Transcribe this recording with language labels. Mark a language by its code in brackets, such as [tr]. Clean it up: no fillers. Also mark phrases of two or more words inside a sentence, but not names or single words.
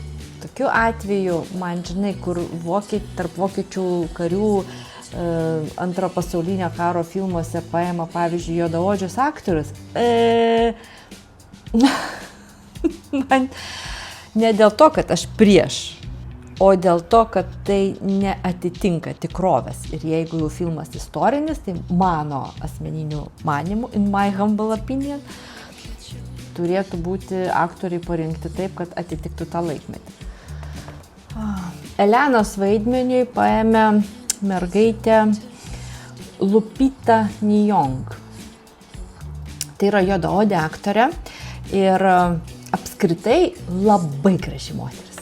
[lt] Tokiu atveju man, žinai, kur tarp vokiečių karių Antro pasaulinio karo filmuose paima, pavyzdžiui, juodaodžius aktorius. Man ne dėl to, kad aš prieš, o dėl to, kad tai neatitinka tikrovės. Ir jeigu jau filmas istorinis, tai mano asmeniniu manimu, [en] in my humble opinion, [lt] turėtų būti aktoriai parinkti taip, kad atitiktų tą laikmetį. Elenos vaidmeniui paėmė mergaitė Lupita Nyong. Tai yra juodaodė aktorė ir apskritai labai graži moteris.